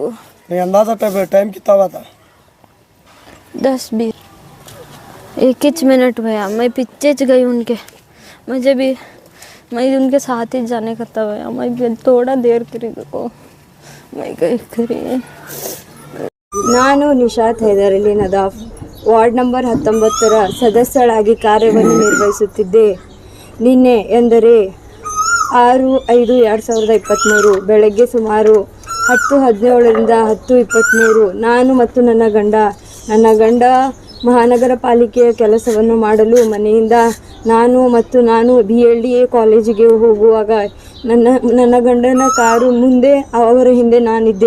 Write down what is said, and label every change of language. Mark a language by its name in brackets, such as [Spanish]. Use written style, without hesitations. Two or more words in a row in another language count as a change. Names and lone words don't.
[Hindi] नहीं अंदाजा टाइम कितना हुआ था? 10-20 21 मिनट भैया। मैं पीछे गई उनके, मुझे भी मैं उनके साथ ही जाने का था भैया। मैं थोड़ा देर करी को मैं गई करी। [Kannada] ನಾನು ನಿಶಾತ್ ಹೈದರ್ ಅಲಿ ನದಾಫ್ ವಾರ್ಡ್ ನಂಬರ್ 19ರ ಸದಸ್ಯಳಾಗಿ ಕಾರ್ಯವನ್ನು ನಿರ್ವಹಿಸುತ್ತಿದ್ದೆ. ನಿನ್ನೆ ಎಂದರೆ 6/5/2023 ಬೆಳಗ್ಗೆ ಸುಮಾರು 10:17ರಿಂದ 10:23 ನಾನು ಮತ್ತು ನನ್ನ ಗಂಡ ಮಹಾನಗರ ಪಾಲಿಕೆಯ ಕೆಲಸವನ್ನು ಮಾಡಲು ಮನೆಯಿಂದ ನಾನು BLDA ಕಾಲೇಜಿಗೆ ಹೋಗುವಾಗ ನನ್ನ ಗಂಡನ ಕಾರು ಮುಂದೆ, ಅವರ ಹಿಂದೆ ನಾನಿದ್ದೆ.